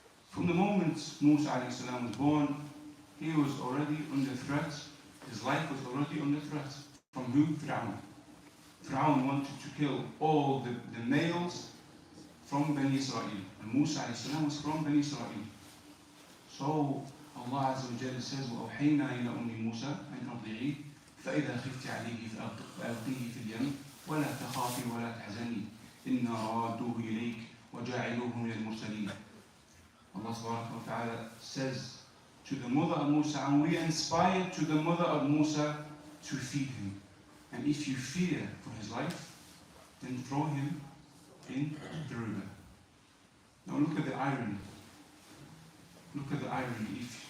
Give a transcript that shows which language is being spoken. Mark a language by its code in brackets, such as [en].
[en] From the moment Musa alayhi salam was born, he was already under threat. His life was already under threat. From who? Fir'aun. Fir'aun wanted to kill all the males from Bani Israel. And Musa alayhi salam was from Bani Israel. So Allah Azza wa Jalla says, [ar] وَأَوْحَيْنَا إِلَى أُمِّ مُوسَى أَنْ أَرْضِعِيهِ فَإِذَا خِفْتِ عَلَيْهِ فَأَلْقِيهِ فِي الْيَمِّ وَلَا تَخَافِي وَلَا تَحْزَنِي إِنَّا رَادُوهُ إِلَيْكِ وَجَاعِلُوهُ مِنَ الْمُرْسَلِينَ. [en] Allah Subhanahu wa Ta'ala says to the mother of Musa, and we inspired to the mother of Musa to feed him. And if you fear for his life, then throw him in the river. Now look at the irony. Look at the irony.